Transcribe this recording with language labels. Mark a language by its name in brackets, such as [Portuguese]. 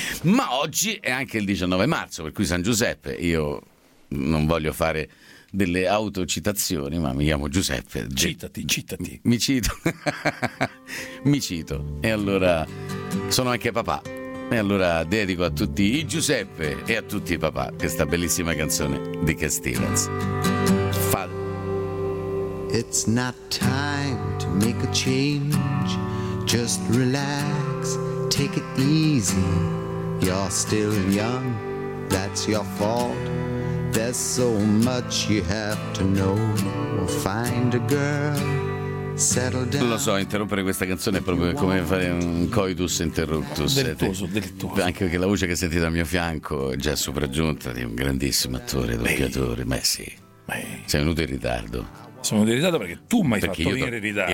[Italian] Ma oggi è anche il 19 marzo, per cui San Giuseppe. Io non voglio fare delle autocitazioni, ma mi chiamo Giuseppe. Citati. Mi cito. Mi cito. E allora sono anche papà. E allora dedico a tutti i Giuseppe e a tutti i papà questa bellissima canzone di Cat Stevens. [English] It's not time to make a change. Just relax, take it easy. You're still young, that's your fault. There's so much you have to know. Find a girl. [Italian] Lo so, interrompere questa canzone è proprio come fare un coitus interruptus. Deltuoso. Anche perché la voce che sentite al mio fianco è già sopraggiunta di un grandissimo attore, doppiatore. Beh, sì. Sei venuto in ritardo. Sono in ritardo perché tu mi hai fatto venire in ritardo.